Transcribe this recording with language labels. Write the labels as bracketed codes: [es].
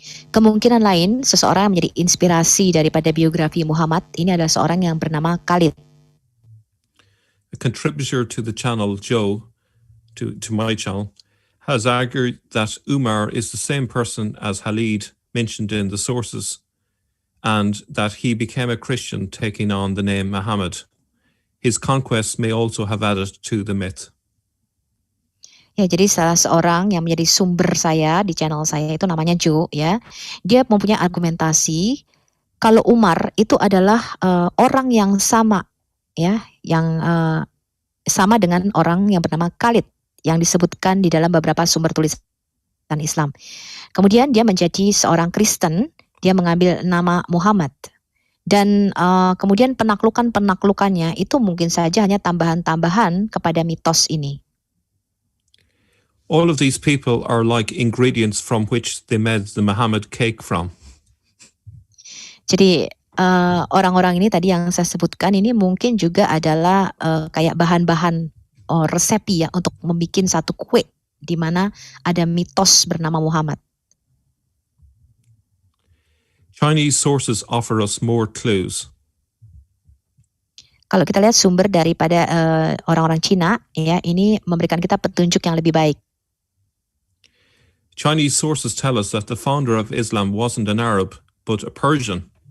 [id] Kemungkinan lain, seseorang yang menjadi inspirasi daripada biografi Muhammad, ini adalah seorang yang bernama Khalid. [en] A contributor to the channel, Joe, to my channel, has argued that Umar is the same person as Khalid mentioned in the sources, and that he became a Christian taking on the name Muhammad. His conquests may also have added to the myth. [id] Ya, jadi salah seorang yang menjadi sumber saya di channel saya itu namanya Joe, ya. Dia mempunyai argumentasi kalau Umar itu adalah orang yang sama, ya, yang sama dengan orang yang bernama Khalid yang disebutkan di dalam beberapa sumber tulisan Islam. Kemudian dia menjadi seorang Kristen, dia mengambil nama Muhammad. Dan kemudian penaklukannya itu mungkin saja hanya tambahan-tambahan kepada mitos ini. [en] All of these people are like ingredients from which they made the Muhammad cake from. [id] Jadi orang-orang ini tadi yang saya sebutkan ini mungkin juga adalah kayak bahan-bahan resep ya untuk membuat satu kue di mana ada mitos bernama Muhammad. [en] Chinese sources offer us more clues. [id] Kalau kita lihat sumber daripada orang-orang Cina, ya, ini memberikan kita petunjuk yang lebih baik. [en] Chinese sources tell us that the founder of Islam wasn't an Arab, but a Persian.